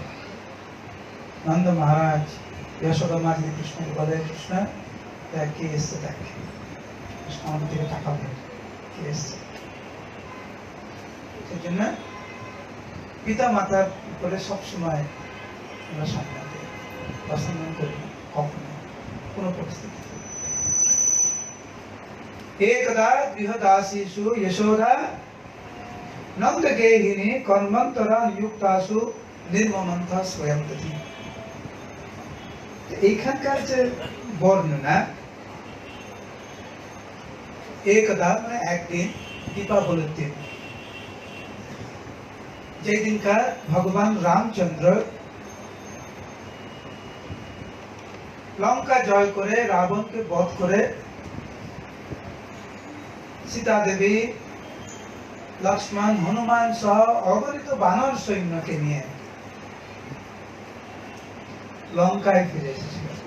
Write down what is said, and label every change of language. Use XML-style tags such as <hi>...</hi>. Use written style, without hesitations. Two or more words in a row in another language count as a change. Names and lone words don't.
<bn>নন্দ মহারাজ যশোদা মা যদি কৃষ্ণকে বলে, কৃষ্ণ দেখ কে এসছে, দেখ কৃষ্ণ আমাদের থেকে টাকা দেয়, কে এসছে। সেই জন্য পিতা মাতার উপরে সবসময় আমরা সম্মান দিই, অসম্মান করি না কখনো, কোনো পরিস্থিতি।</bn> <sa>एकदा गृहदासीषु यशोदा नंदगेहिनी कर्मंतरा नियुक्तासु निर्ममंथा स्वयं दधि।</sa> <bn>এইখানকার যে বর্ণনা, একদা মানে একদিন, দীপাবলির দিন, যে দিনকার ভগবান রামচন্দ্র লঙ্কা জয় করে রাবণকে বধ করে সীতা দেবী, লক্ষ্মণ, হনুমান সহ অগণিত বানর সৈন্যকে নিয়ে লঙ্কায় ফিরে এসেছিল।</bn>